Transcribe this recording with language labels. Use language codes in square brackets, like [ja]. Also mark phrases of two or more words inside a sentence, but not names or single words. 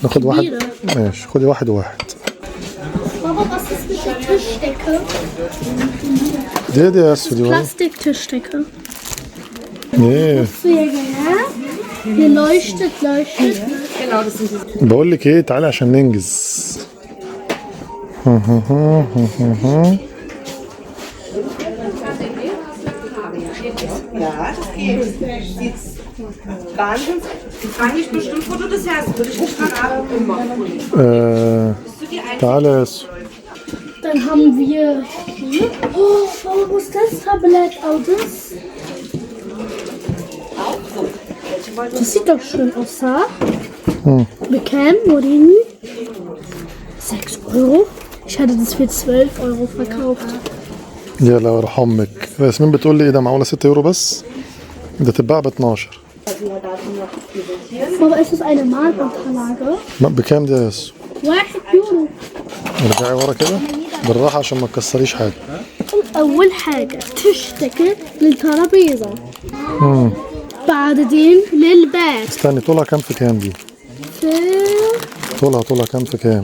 [ar] ناخد واحد. ماشي خدي واحد وواحد. [de] Baba, was ist mit der Tischdecke? [ar] دي يا ياسو دي. [de] Plastik-Tischdecke. [ar] ايه؟ [de] Hier leuchtet. [ar] بقول لك ايه تعالي عشان ننجز. [de] Ja, das geht. Wahnsinn. Ich frage mich bestimmt, wo du das hast. Würde ich nicht verraten. Immer. [ar] تعالى يا ياسو. [de] Dann haben wir hier. Oh, warum ist das Tablett? Oh, das. Das sieht doch schön aus, ha? Bekämen, Morini. 6 Euro. Ich hatte das für 12 Euro verkauft. [ar] يا الله يرحمك. ياسمين بتقول لي ايه ده معقولة 6 يورو بس؟ ده تتباع ب12. [de] Aber ist es eine Malunterlage? [ar] بكام دي يا ياسو؟ [de] 1 Euro. [ar] ارجعي ورا كده بالراحة عشان ما تكسريش حاجة. أول حاجة تشتكي للترابيزة، بعدين للباب. استني، طولها كام في كام دي؟ طولها كام في كام؟